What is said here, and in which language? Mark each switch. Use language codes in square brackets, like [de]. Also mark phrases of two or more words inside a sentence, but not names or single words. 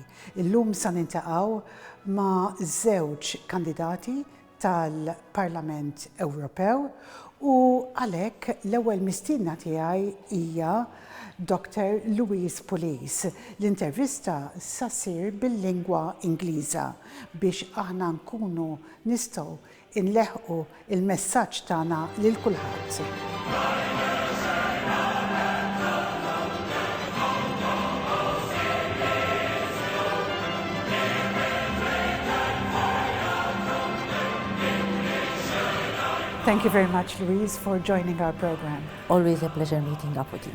[mt] Illum se niltaqgħu ma' żewġ kandidati tal-Parlament Ewropew u għalhekk l-ewwel mistiedna tiegħi hija Dr. Louise Police. L-intervista sa ssir bil-lingwa Ingliża biex aħna nkunu nistgħu inleħqu il-messaġġ tagħna lil kulħadd. [en] Thank you very much, Louise, for joining our program. Always a pleasure meeting up with you.